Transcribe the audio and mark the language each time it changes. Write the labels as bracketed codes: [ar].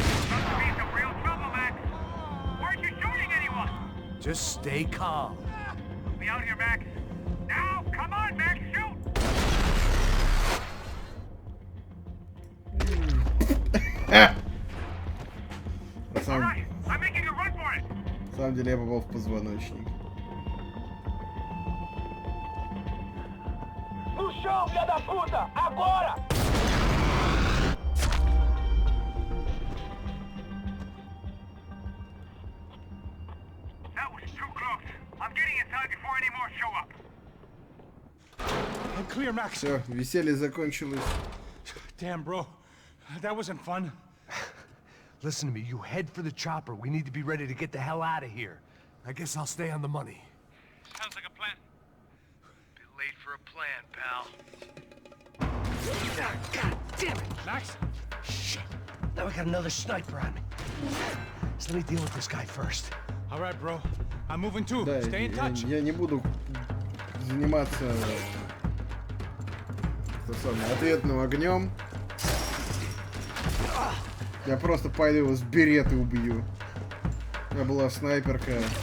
[en] About to be some real trouble, Max! Weren't you shooting anyone? Just stay calm. We'll be out here, Max. Now, come on, Max, shoot! [ru] На самом, [en] Alright, I'm making a run for it! [ru] на самом деле я попал в позвоночник. [pt] No chão, filha da puta! Agora! [en] That was too close. I'm getting inside before any more show up. I'm clear, Max. [ru] Все, веселье закончилось. [en] Damn, bro. That wasn't fun. Listen to me. You head for the chopper. We need to be ready to get the hell out of here. I guess I'll stay on the money. Sounds like a plan. Bit late for a plan, pal. God damn it! Max? Shit. Now I got another sniper on me. So let me deal with this guy first. All right, bro. I'm moving too. [ru] Да, [en] Stay in touch. [ru] я не буду заниматься ответным огнем. Я просто пойду его с береты убью. У меня была снайперка.